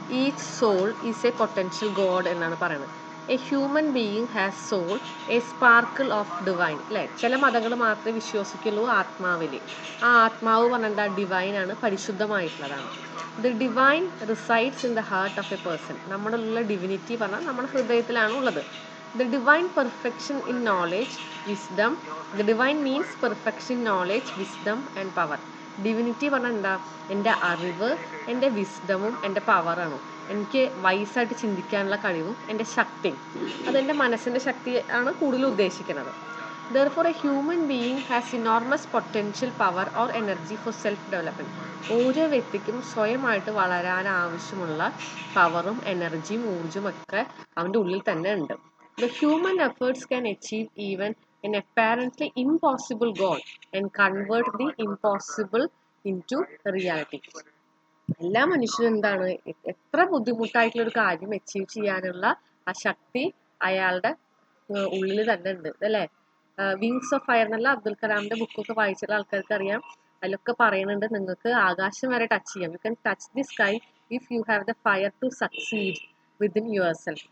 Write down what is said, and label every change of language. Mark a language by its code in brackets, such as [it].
[en] each soul is a potential god [ml] എന്നാണ് പറയുന്നത്. [en] A human being has soul, a sparkle of divine. [ml] അല്ലേ, ചില മതങ്ങൾ മാത്രമേ വിശ്വസിക്കുള്ളൂ ആത്മാവിൽ. ആ ആത്മാവ് പറഞ്ഞാൽ ഡിവൈൻ ആണ്, പരിശുദ്ധമായിട്ടുള്ളതാണ്. [en] The divine resides in the heart of a person. [ml] നമ്മുടെ ഉള്ള ഡിവിനിറ്റി പറഞ്ഞാൽ നമ്മുടെ ഹൃദയത്തിലാണ് ഉള്ളത്. [en] The divine perfection in knowledge, wisdom. The divine means perfection in knowledge, wisdom and power. [ml] Divinity പറഞ്ഞാൽ എന്താ? എൻ്റെ അറിവ്, എൻ്റെ വിസ്ഡമും എൻ്റെ പവറാണ്. എനിക്ക് വൈസായിട്ട് ചിന്തിക്കാനുള്ള കഴിവും എൻ്റെ ശക്തിയും. അതെൻ്റെ മനസ്സിൻ്റെ ശക്തി ആണ് കൂടുതൽ ഉദ്ദേശിക്കുന്നത്. [en] Therefore, a human being has enormous potential power or energy for self-development. [ml] ഓരോ വ്യക്തിക്കും സ്വയമായിട്ട് വളരാൻ ആവശ്യമുള്ള പവറും എനർജിയും ഊർജ്ജവും ഒക്കെ അവൻ്റെ ഉള്ളിൽ തന്നെ ഉണ്ട്. [en] The human efforts can achieve even an apparently impossible goal and convert the impossible into reality. [ml] എല്ലാ മനുഷ്യരും എന്താണ്, എത്ര ബുദ്ധിമുട്ടായിട്ടുള്ള ഒരു കാര്യം അച്ചീവ് ചെയ്യാനുള്ള ആ ശക്തി അയാളുടെ ഉള്ളിൽ തന്നെ ഉണ്ട്, അല്ലേ? വിങ്സ് ഓഫ് ഫയർ എന്നുള്ള അബ്ദുൽ കലാമിന്റെ ബുക്കൊക്കെ വായിച്ചിട്ടുള്ള ആൾക്കാർക്ക് അറിയാം. അതിലൊക്കെ പറയുന്നുണ്ട് നിങ്ങൾക്ക് ആകാശം വരെ ടച്ച് ചെയ്യാം. [en] You can touch the sky if you have the fire to succeed within yourself.